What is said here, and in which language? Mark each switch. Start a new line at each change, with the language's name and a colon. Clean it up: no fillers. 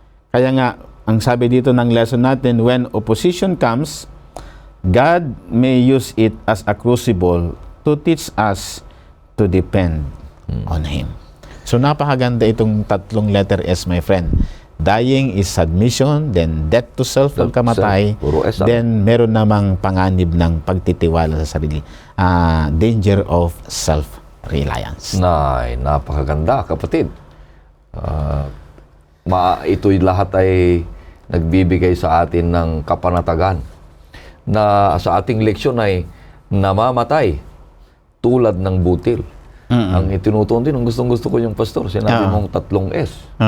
Filipino: Kaya nga, ang sabi dito ng lesson natin,
English: when opposition comes, God may use it as a crucible to teach us to depend on Him. So
Filipino: napakaganda itong
English: 3 letter S, my friend. Dying is submission, then death to self,
Filipino: pagkamatay, Puro S. then meron namang panganib ng pagtitiwala sa sarili.
English: Danger of self-reliance.
Filipino: Napakaganda, kapatid. Ito'y lahat ay nagbibigay sa atin ng kapanatagan na sa ating leksyon ay namamatay tulad ng butil. Ang itinutuon din, ang gustong-gusto ko yung pastor, sinabi mong 3 S.